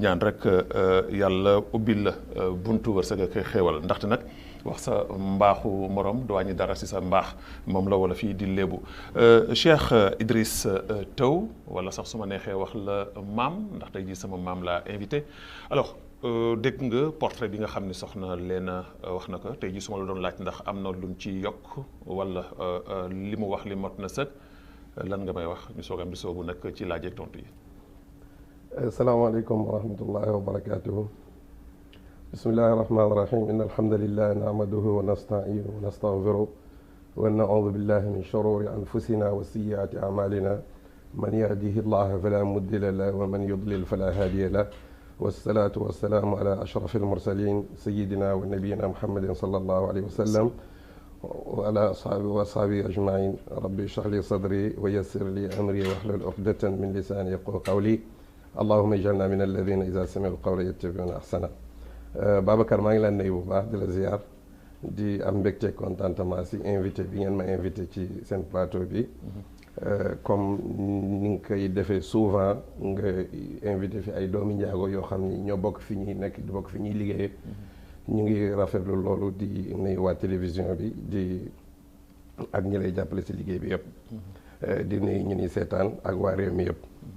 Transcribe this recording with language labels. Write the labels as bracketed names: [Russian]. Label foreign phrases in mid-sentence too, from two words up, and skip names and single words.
[Wolof] ñaan rek yàlla ubbil la buntu wërsëg ak xéewal ndaxte nag wax sa mbaaxu morom du wàññi dara si sa mbaax moom la wala fii di léebu Cheikh Idriss Taw wala sax su ma neexee wax la maam ndax tey jii sama maam laa [French] invité alors [Wolof] dégg nga portrait bi nga xam ne soxna Léna wax na ko tey jii su ma la doon laaj ndax am na luñ ci yokk wala li mu wax li mot na sëg lan nga may wax ñu soog am di soobu nag ci laaj ak tontu yi. [Arabic] السلام عليكم ورحمة الله وبركاته. بسم الله الرحمن الرحيم إن الحمد لله نحمده ونستعينه ونستغفره ونعوذ بالله من شرور أنفسنا و سيئات أعمالنا من يهده الله فلا مضل له ومن يضلل فلا هادي له والصلاة والسلام على أشرف المرسلين سيدنا ونبينا محمد صلى الله عليه وسلم وعلى أصحابه أجمعين رب اشرح لي صدري ويسر لي أمري واحلل عقدة من لساني يفقهوا قولي اللهم اجعلنا من الذين إذا سمعوا القول يتبعون أحسن. [Wolof] Babacar maa ngi leen nuyu bu baax di la ziar di am mbégte contentement si invité bi ngeen ma invité ci seen plateau bi comme ni nga koy defee souvent nga invité fi ay doomi njaago yoo xam ni ñoo bokk fi ñuy nekk di bokk fi ñuy liggéeyee ñu ngi rafetlu loolu di nuyu waa télévision bi di ak ñi lay jàppale si liggéey bi yëpp di nuyu ñu ni seetaan ak waa réew mi yëpp.